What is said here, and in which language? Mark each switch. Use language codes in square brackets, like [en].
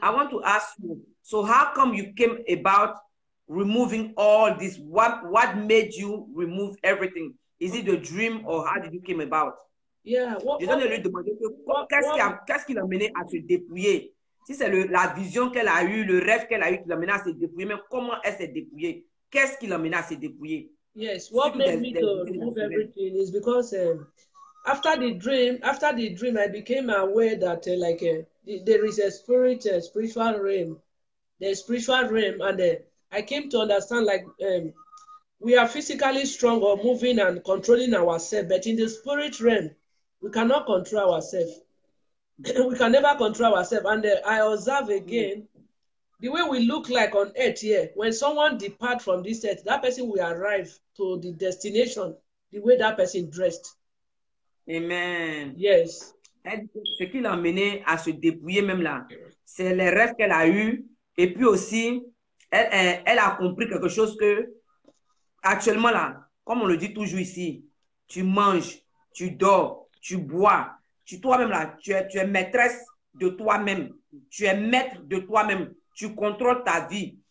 [en] I want to ask you, so how come you came about removing all this? What made you remove everything? Is it a dream, or how did you came about? Yeah. [fr] Je donne lui demander qu'est-ce qui l'a mené à se dépouiller. Si c'est la vision qu'elle a eue, le rêve qu'elle a eu qui l'a mené à se dépouiller, mais comment elle s'est dépouillée? Qu'est-ce qui l'a mené à se dépouiller? [en] Yes, what made me to remove everything is because after the dream, I became aware that there is a spiritual realm. There's spiritual realm, and I came to understand we are physically strong or moving and controlling ourselves, but in the spirit realm, we cannot control ourselves. We can never control ourselves. And I observe again the way we look like on earth here. When someone depart from this earth, that person will arrive to the destination the way that person dressed. Amen. Yes. [fr] Ce qui l'a amené à se dépouiller même là, c'est les rêves qu'elle a eus. Et puis aussi, elle a compris quelque chose que actuellement là, comme on le dit toujours ici, tu manges, tu dors, tu bois, toi-même là, tu es maîtresse de toi-même, tu es maître de toi-même, tu contrôles ta vie.